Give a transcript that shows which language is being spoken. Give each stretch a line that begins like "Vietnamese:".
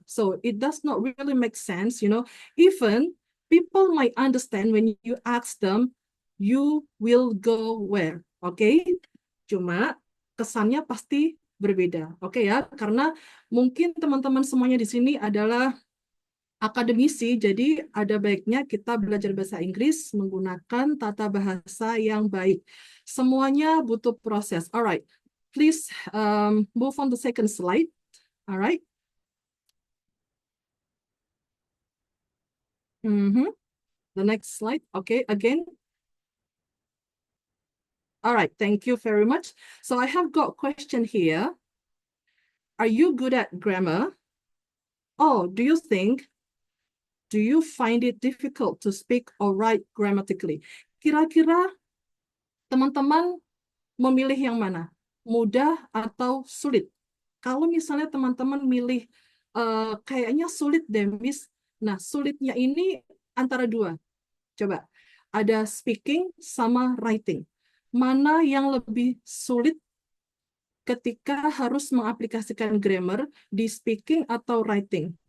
English: So it does not really make sense, you know. Even people might understand when you ask them, you will go where?
Indonesian: Oke, cuma kesannya pasti berbeda. Oke ya, karena mungkin teman-teman semuanya di sini adalah akademisi, jadi ada baiknya kita belajar bahasa Inggris menggunakan tata bahasa yang baik. Semuanya butuh proses.
English: Alright, please move on the second slide. Alright. The next slide. Okay, again. Alright, thank you very much. So I have got a question here. Are you good at grammar? Oh, do you find it difficult to speak or write grammatically?
Indonesian: Kira-kira teman-teman memilih yang mana? Mudah atau sulit? Kalau misalnya teman-teman milih kayaknya sulit deh, Miss. Nah, sulitnya ini antara dua. Coba, ada speaking sama writing. Mana yang lebih sulit ketika harus mengaplikasikan grammar di speaking atau writing?